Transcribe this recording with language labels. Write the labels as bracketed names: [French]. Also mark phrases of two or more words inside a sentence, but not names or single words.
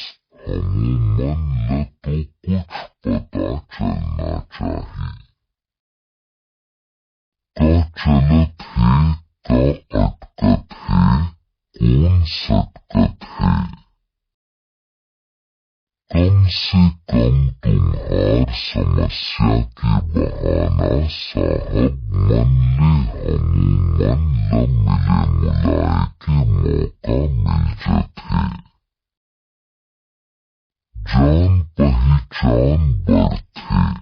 [Chhattisgarhi] हमों मन ल तो कुछ पता चलना चाहिए। का चलत है का अटकत है कौन सटकत है। कम से कम तुम्हार समस्या के बहाना साहब मन ले हमों मन ल मिले मुलाए के मौका मिल जाते। जान पहचान बढ़ते।